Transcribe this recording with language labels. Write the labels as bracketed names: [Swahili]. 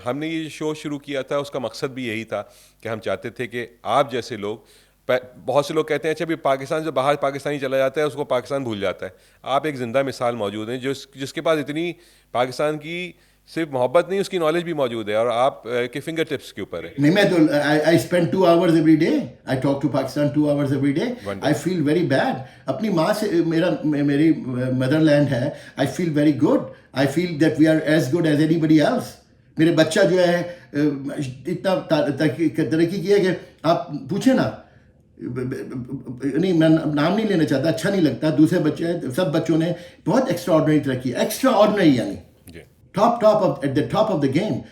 [Urdu] ہم نے یہ شو شروع کیا تھا, اس کا مقصد بھی یہی تھا کہ ہم چاہتے تھے کہ آپ جیسے لوگ, بہت سے لوگ کہتے ہیں اچھا بھی پاکستان سے باہر پاکستانی چلا جاتا ہے اس کو پاکستان بھول جاتا ہے. آپ ایک زندہ مثال موجود ہیں جس کے پاس اتنی پاکستان کی صرف محبت نہیں, اس کی نالج بھی موجود ہے, اور آپ کے فنگر ٹپس کے اوپر ہے. نہیں, میں تو [English] I spend 2 hours every day. I talk to Pakistan 2 hours every day. I feel very bad. [Urdu] اپنی ماں سے, میری مدر لینڈ ہے. [English] I feel very good. I feel that we are as good as anybody else. [Urdu] میرے بچہ جو ہے اتنا ترقی کی ہے کہ آپ پوچھیں نا, نہیں میں نام نہیں لینا چاہتا, اچھا نہیں لگتا. دوسرے بچے, سب بچوں نے بہت ایکسٹرا آرڈنری ترقی, ایکسٹرا آرڈنری یعنی [English] Top at the top of the game.